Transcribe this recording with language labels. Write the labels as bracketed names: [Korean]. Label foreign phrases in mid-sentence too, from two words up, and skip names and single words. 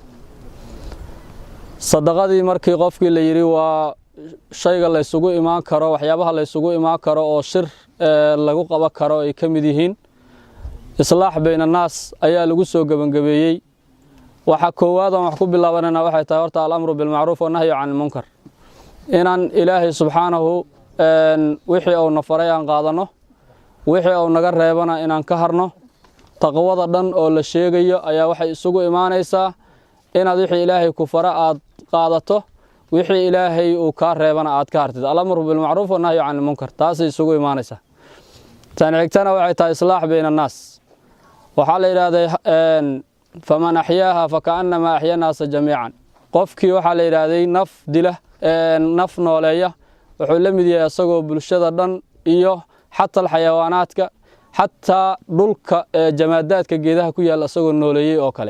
[Somali] sadaqadii markii qofkii la yiri waa shayga la isugu imaan karo, waxyaabaha la isugu imaan karo oo shir lagu qaban karo ay ka mid yihiin [Arabic] إصلاح بين الناس [Somali] ayaa lagu soo gabangabeeyey. waxa koowaad aan wax ku bilaabanayna waxay tahay horta [Arabic] الأمر بالمعروف والنهي عن المنكر, [Somali] inaan ilaahay subxaanahu wixii uu na faray aan qaadano, wixii uu naga reebana inaan ka harno. taqwada dhan oo la sheegayo ayaa waxay isugu imaanaysaa inaad wixii ilaahay ku fara aad qaadato, wixii ilaahay uu ka reebana aad ka hartid. [Arabic] الأمر بالمعروف والنهي عن المنكر [Somali] taasay isugu imaanaysaa. tan xigtana waxay tahay [Arabic] إصلاح بين الناس. [Somali] waxaa la yiraahday [Arabic] فمن أحياها فكأنما أحيا الناس جميعا. [Somali] qofkii waxaa la yiraahday naf dila naf nooleeya wuxuu la mid yahay asagoo bulshada dhan iyo xataa xayawaanaadka xataa dhulka jamaadaadka geedaha ku yaal asagoo nooleeyay oo kale.